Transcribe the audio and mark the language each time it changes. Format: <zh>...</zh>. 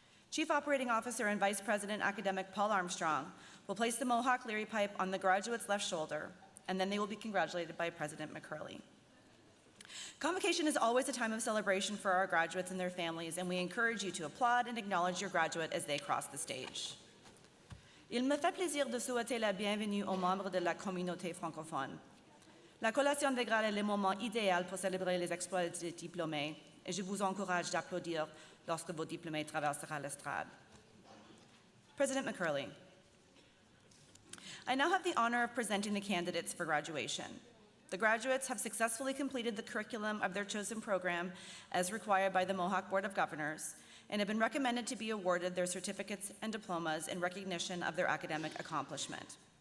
<en>Chief Operating Officer and Vice President Academic Paul Armstrong will place the Mohawk Leary pipe on the graduate's left shoulder, and then they will be congratulated by President McCurley. Convocation is always a time of celebration for our graduates and their families, and we encourage you to applaud and acknowledge your graduate as they cross the stage.</en> <fr>Il me fait plaisir de souhaiter la bienvenue aux membres de la communauté francophone. La collation des grades est le moment idéal pour célébrer les exploits des diplômés, et je vous encourage d'applaudir lorsque vos diplômés traversera l'estrade.</fr> <en>President McCurley, I now have the honor of presenting the candidates for graduation. The graduates have successfully completed the curriculum of their chosen program as required by the Mohawk Board of Governors and have been recommended to be awarded their certificates and diplomas in recognition of their academic accomplishment.</en>